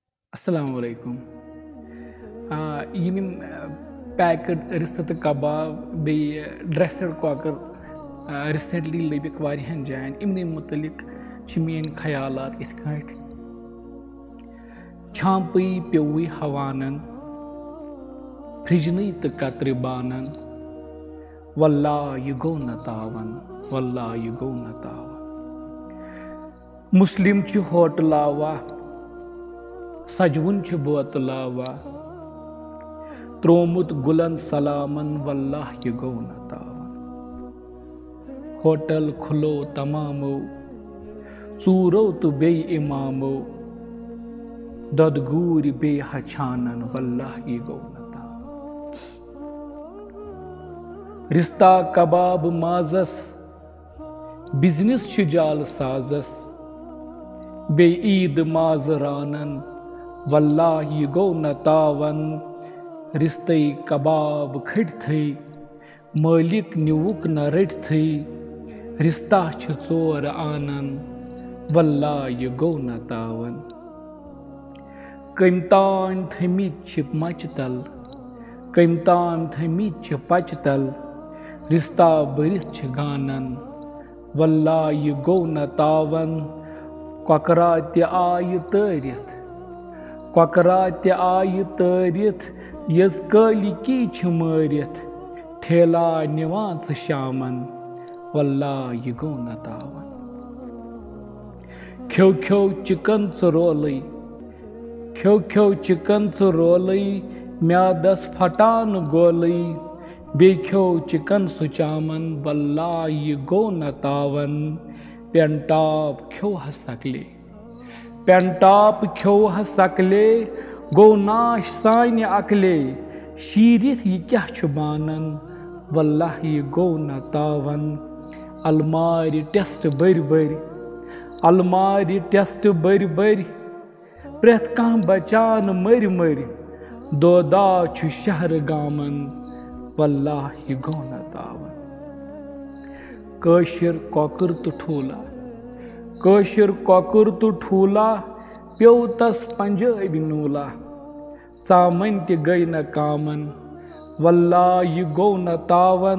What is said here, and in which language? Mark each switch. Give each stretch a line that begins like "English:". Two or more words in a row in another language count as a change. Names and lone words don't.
Arabic: السلام عليكم.
Kashmiri: यम पैकड रिश्त कबाब बे ड्रेसड कॉकर रिसेंटली लबिक वारियान जायन इमन मुतलिक मेन ख्यालात इथ काट छांपई पेवई हवानन फ्रिजनई तो कत्र बानन वल्ला यह गो न तावन वल्ला यह गो न तावन। मुस्लिम च होटलावा सजवन च बोतलावा त्रोमुत गुलन सलामन वल्लाह यह गो न तावन। होटल खुलो तमामो चूरो तो बे इमामो ददगूर बे हछानन वल्लाह यह गो न तावन। रिश्ता कबाब माजस बिजनेस च जाल साजस बे ईद माज रानन वल्लाह यह गो न तावन। रिश्ते कबाब खट थई मालिक निवुक न रट थई रिश्ता छ चोर आनन वल्लाह यह गो न तावन। कमतान थमित छ मचतल कमतान थमित छ पचतल रिश्ता बरित छ गानन वल्लाह यह गो न तावन। ककरा ते आय तरित ककरा ते आय तरित यस कालिकी छ मारित ठेला निवान शामन वल्लाह यह गो न तावन। ख्यो ख्यो चिकन रोलई ख्यो ख्यो चिकन रोलई म्यादस फटान गोलई बे ख्यो चिकन चामन वल्लाह यह गो न तावन। पेंटाप ख्यो हसकले पेंटाप ख्यो हसकले गो नाश सान्य अकले शीरित यह क्या छ बानन वल्लाह यह गो न तावन। अलमारी टेस्ट बर बर अलमारी टेस्ट बर बर प्रेत कह बचान मर मर दोदा छु शहर गामन वल्लाह यह गो न तावन। कशिर कौकर तो ठूला कशिर कौकर तो ठूला प्यो तस पंजाबी नूला चामन ते गई न कामन वल्लाह यह गो न तावन।